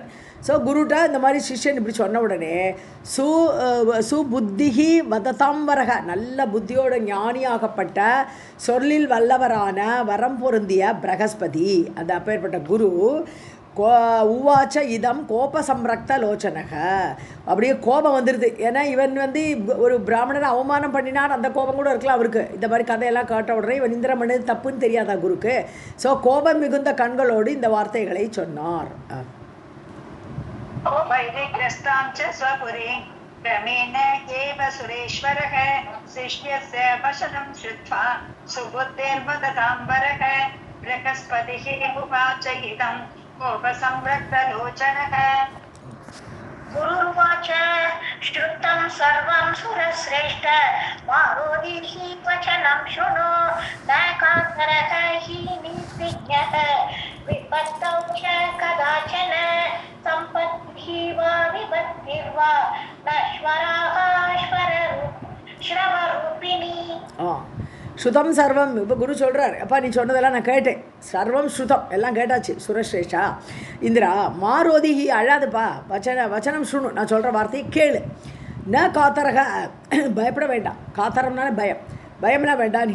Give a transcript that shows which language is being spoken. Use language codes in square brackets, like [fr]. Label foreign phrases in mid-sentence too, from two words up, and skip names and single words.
[ta] ஸோ குருட்ட இந்த மாதிரி சிஷ்யன் இப்படி சொன்ன உடனே [sa] सुबुद्धिः वदतां वरः [ta] நல்ல புத்தியோட ஞானியாகப்பட்ட சொல்லில் வல்லவரான வரம் பொருந்திய பிரகஸ்பதி அந்த அப்பேற்பட்ட குரு [sa] उवाच इदं कोप संरक्त लोचनः. [ta] அப்படியே கோபம் வந்துடுது. ஏன்னா இவன் வந்து ஒரு பிராமணரை அவமானம் பண்ணினான், அந்த கோபம் கூட இருக்கலாம் அவருக்கு. இந்த மாதிரி கதையெல்லாம் காட்ட உடனே இவன் இந்திரன் பண்ணது தப்புன்னு தெரியாதா குருக்கு. ஸோ கோபம் மிகுந்த கண்களோடு இந்த வார்த்தைகளை சொன்னார். [sa] वैरिग्रस्तां च स्वपुरीं क्रमेण एव सुरेश्वरः शिष्यस्य वचनं श्रुत्वा सुबुद्धिर्वदतां वरः बृहस्पतिः उवाच इदं कोपसंरक्तलोचनः. गुरुर्वाच श्रुतं सर्वं सुरश्रेष्ठ मारोदीहि वचनं शृणु न कातरः हि निर्विज्ञः विपत्तौ च कदाचन सम्पत्ति वा विभक्तिर्वा नश्वराश्वर श्रवरूपिणी श्रुतं सर्वम्. [ta] இப்போ குரு சொல்கிறார், அப்பா நீ சொன்னதெல்லாம் நான் கேட்டேன், [sa] सर्वं श्रुतम् [ta] எல்லாம் கேட்டாச்சு சுரஸ்ரேஷா. இந்திரா மாரோதிஹி அழாதுப்பா, [sa] वचनं शृणु, [ta] நான் சொல்கிற வார்த்தையை கேளு. [sa] न कातरः [ta] பயப்பட வேண்டாம், காத்தரம்னால பயம், பயம்லாம் வேண்டாம்.